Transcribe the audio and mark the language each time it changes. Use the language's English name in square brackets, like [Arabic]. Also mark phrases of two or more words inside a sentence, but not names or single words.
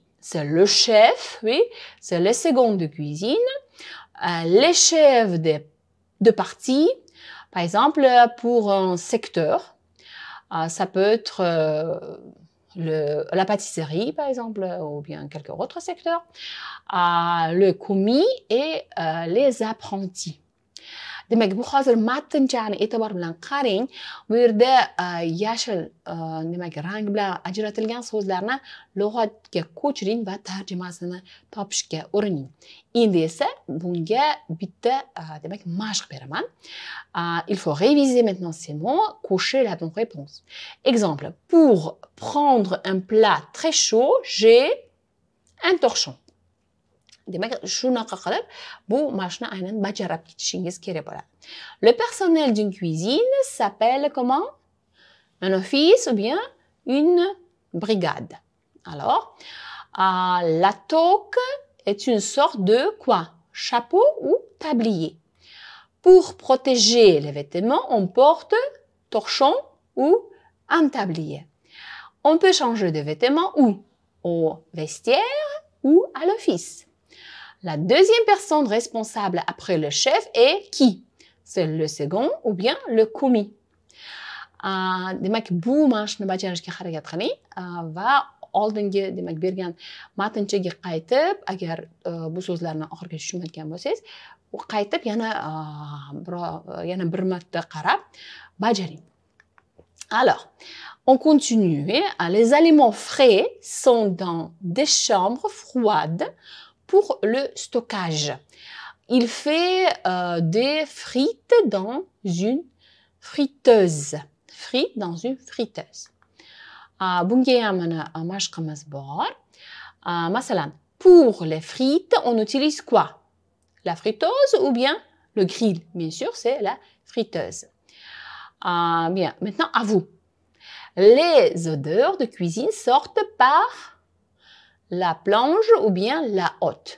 [French] C'est le chef, oui, c'est le second de cuisine, les chefs de partie, par exemple, pour un secteur, ça peut être la pâtisserie, par exemple, ou bien quelques autres secteurs, le commis et les apprentis. [Uzbek] demak bu hozir matnchani e'tibor bilan qarang. Bu yerda yashil demak rang bilan ajratilgan so'zlarni lug'atga ko'chiring va tarjimasini topishga urining. Endi esa bunga bitta demak mashq beraman. [French] Il faut réviser maintenant ces mots, cocher la bonne réponse. Exemple, pour prendre un plat très chaud, j'ai un torchon. [Uzbek] Demak, shunaqa qilib bu mashqni aynan bajarib ketishingiz kerak bo'ladi. [French] Le personnel d'une cuisine s'appelle comment? Un office ou bien une brigade. Alors, la toque est une sorte de quoi? Chapeau ou tablier. Pour protéger les vêtements, on porte torchon ou un tablier. On peut changer de vêtements où? Au vestiaire ou à l'office. La deuxième personne responsable après le chef est qui? C'est le second ou bien le commis. [Uzbek] Demak, bu mashqni bajarishga harakat qiling va oldingi demak bergan matnchaga qaytib, agar bu so'zlarni oxirigacha tushunmayotgan bo'lsangiz, qaytib yana bir marta qarab bajaring. [French] Alors, on continue. Les aliments frais sont dans des chambres froides pour le stockage. Il fait des frites dans une friteuse. Frites dans une friteuse. [Uzbek] Bunga ham mana mashqimiz bor. Masalan, [French] pour les frites, on utilise quoi? La friteuse ou bien le grill? Bien sûr, c'est la friteuse. Bien, maintenant à vous. Les odeurs de cuisine sortent par la planche ou bien la hotte.